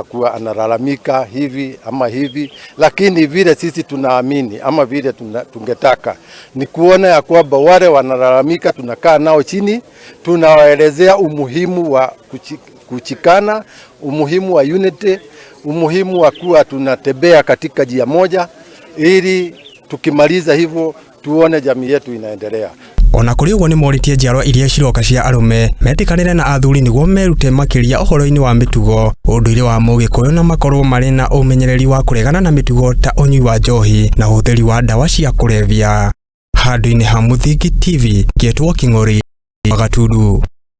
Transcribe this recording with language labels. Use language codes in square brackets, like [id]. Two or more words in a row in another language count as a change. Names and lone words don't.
[sw] kuwa analalamika hivi ama hivi, lakini vile sisi tunaamini ama vile tungetaka ni kuona ya kwamba wale wanalalamika tunakaa nao chini, tunawaelezea umuhimu wa kuchikana, umuhimu wa unity, umuhimu wa kuwa tunatembea katika njia moja, ili tukimaliza hivyo tuone jamii yetu inaendelea. [ki] Ona kuri uguo ni moritie njiarwa iria ciroka cia arume metikanire na athuri niguo merute makiria uhoro-ini wa mitugo unduire wa Mugikuyu na makorwo mari na umenyereri wa kuregana na mitugo ta unyui wa njohi na utheri wa dawa cia kulevya. Handu-ini ha Muthingi TV, Getwo King'ori, Gatundu.